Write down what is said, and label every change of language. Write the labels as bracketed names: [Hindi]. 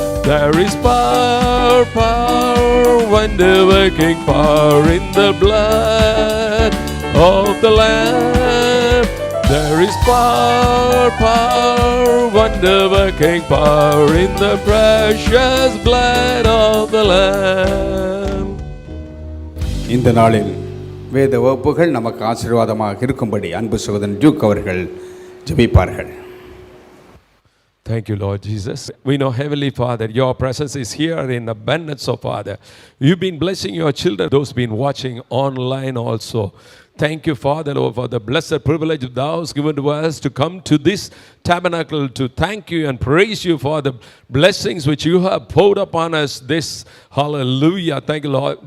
[English] There is power, power, wonder-working power in the blood of the Lamb. There is power, power, wonder-working power in the precious blood of the Lamb. [Tamil] இந்த நாளில் வேத வகுப்புகள் நமக்கு ஆசீர்வாதமாக இருக்கும்படி அன்பு சகோதரன் ஜூக் அவர்கள் ஜெபிப்பார்கள். [English] Thank you, Lord Jesus. We know, Heavenly Father, your presence is here in abundance, oh Father. You've been blessing your children, those who've been watching online also. Thank you, Father, Lord, for the blessed privilege thou hast given to us to come to this tabernacle to thank you and praise you for the blessings which you have poured upon us this. Hallelujah. Thank you, Lord.